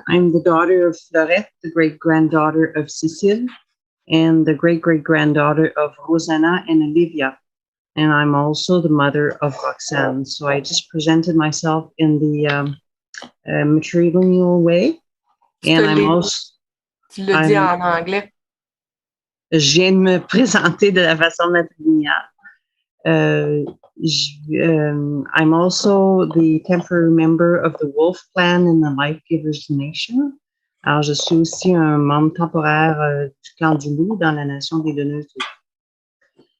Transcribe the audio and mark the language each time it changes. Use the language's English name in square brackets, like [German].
[English] I'm the daughter of Florette, the great-granddaughter of Cécile, and the great-great-granddaughter of Rosanna and Olivia. And I'm also the mother of Roxanne. So I just presented myself in the matrilineal way. And I'm also... [French] Tu le dis en anglais. Je viens de me présenter de la façon matrilinéale. [English] I'm also the temporary member of the Wolf Clan in the Life Givers Nation. [French] Alors, je suis aussi un membre temporaire du clan du loup dans la nation des donneuses de vie.